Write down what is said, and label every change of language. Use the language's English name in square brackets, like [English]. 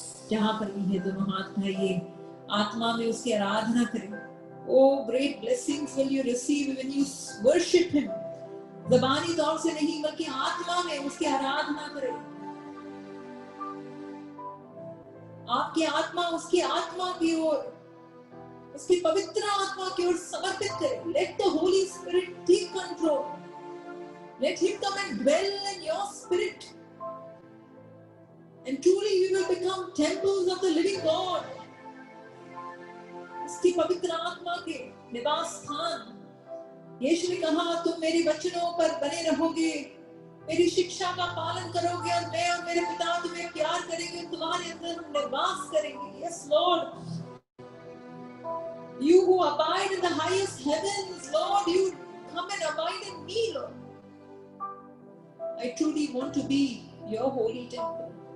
[Hindi] जहाँ पर भी है दोनों हाथ उठाइए, आत्मा में उसकी आराधना करें। [English] Oh, great blessings will you receive when you worship him. [Hindi] ज़बानी तौर से नहीं बल्कि आत्मा में उसकी आराधना करें। आपकी आत्मा उसकी आत्मा की ओर, उसकी पवित्र आत्मा की ओर समर्पित करें। [English] Let the Holy Spirit take control. Let him come and dwell in your spirit. And truly you will become temples of the living God. [Hindi] उसकी पवित्र आत्मा के निवास स्थान। यीशु ने कहा, तुम मेरे वचनों पर बने रहोगे, मेरी शिक्षा का पालन करोगे और मैं और मेरे पिता तुम्हें प्यार करेंगे, तुम्हारे अंदर हम निवास करेंगे। [English] Yes, Lord. You who abide in the highest heavens, Lord, you come and abide in me, Lord. I truly want to be your holy temple.